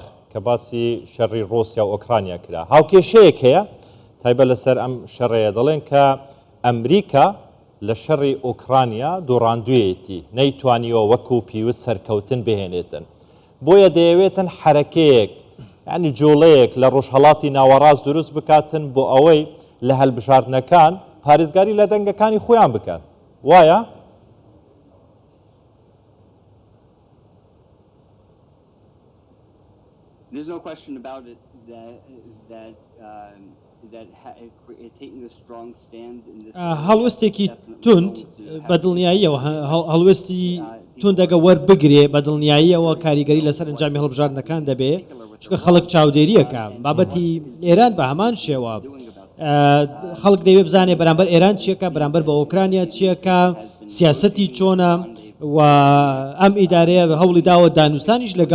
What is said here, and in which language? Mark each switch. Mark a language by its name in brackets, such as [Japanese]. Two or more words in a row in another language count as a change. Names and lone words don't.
[Central Kurdish] کە باسی شەڕی ڕۆسیا و ئۆکرانیا کرا هاوکێشەیەک هەیە تایبەت لەسەر ئەم شەڕەیە دەڵێن کە ئەمریکا لە شەڕی ئۆکرانیا دووڕاندوویەتی نەیتوانیەوە وەکو پیوت سەرکەوتن بهێنێتن بۆیە دەیەوێتن حرەکەیەک ینی جۆڵەیەک لە ڕۆژهەڵاتی ناوەڕاست دروست بکاتن بۆ ئەوەی لە هەلبژاردنەکان پارێزگاری لە دەنگەکانی خۆیان بکات وایە؟ [English] there's no question about it that taking a strong stand in this [Central Kurdish] هەڵوەستێکی تند بە دڵنیاییەوە هەڵوەستی توندەگە وەربگرێ بە دڵنیاییەوە کاریگەری لەسەر ئەنجامی هەڵبژاردنەکان دەبێ چونکە خەڵک چاودێریەکە بابەتی ئێران بە هەمان شێوە خەڵک دەوێ بزانێ بەرامبەر ئێران چیەکە بەرامبەر بە ئۆکرانیا چیەکە سیاسەتی چۆنە و ئەم ئیدارەیە هەوڵی داوە دانووسانیش